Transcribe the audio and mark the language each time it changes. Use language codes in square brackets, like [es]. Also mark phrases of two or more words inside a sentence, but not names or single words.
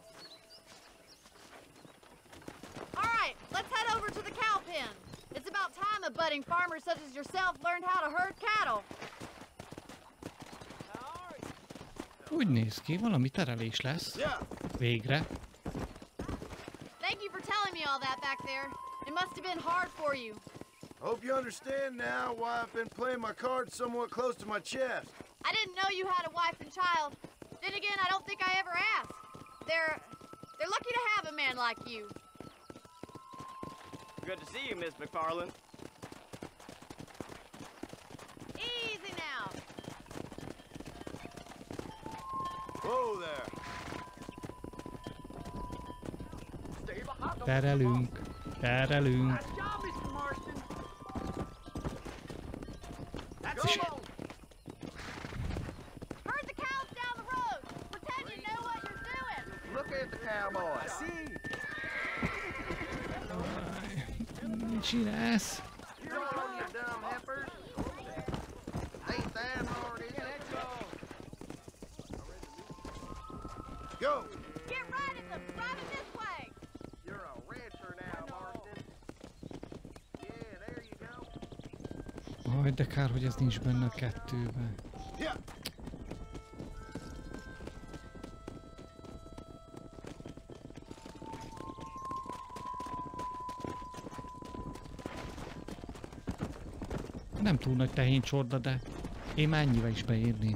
[en] All right, let's head over to the cow pen. It's about time a budding farmer such as yourself learned how to herd cattle. [hu] Úgy néz ki, valami terelés lesz. Végre. [en] Thank you for telling me all that back there. It must have been hard for you. I hope you understand now why I've been playing my cards somewhat close to my chest. I didn't know you had a wife and child. Then again, I don't think I ever asked. They're lucky to have a man like you. Good to see you, Miss McFarland. Easy now. Whoa there. [hu] Terelünk. Terelünk. És [en] Herd the cows down the road. Pretend you know what you're doing. Look at the cowboy. See? [hu] mit csinálsz? [en] You're on, you dumb heifers. Ain't that hard, is it? Go! Get right at them. Drive it this way. You're a rancher now, Marston. Yeah, there you go. [hu] Aj, de kár, hogy ez nincs benne a kettőben. [en] Yeah. [hu] Nem túl nagy tehéncsorda, de én már ennyivel is beérném.